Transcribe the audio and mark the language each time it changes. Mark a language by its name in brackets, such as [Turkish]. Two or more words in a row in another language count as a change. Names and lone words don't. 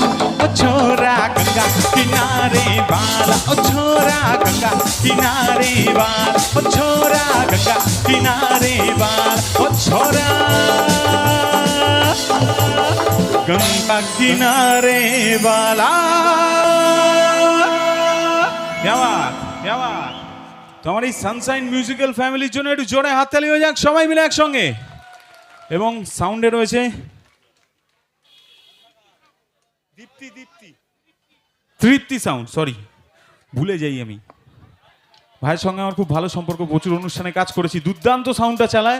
[Hindi] ओ छोरा गंगा किनारे वाला, ओ छोरा गंगा किनारे वाला, ओ छोरा गंगा किनारे वाला। ओ छोरा गंगा किनारे वाला। क्या बात क्या बात। [Bangla] তো আমার এই সানশাইন মিউজিক্যাল ফ্যামিলির জন্য একটু জোরে হাততালি হয়ে যাক সবাই মিলে একসঙ্গে। এবং সাউন্ডে রয়েছে তৃপ্তি সাউন্ড, সরি ভুলে যাই আমি। ভাইয়ের সঙ্গে আমার খুব ভালো সম্পর্ক, প্রচুর অনুষ্ঠানে কাজ করেছি, দুর্দান্ত সাউন্ডটা চালায়।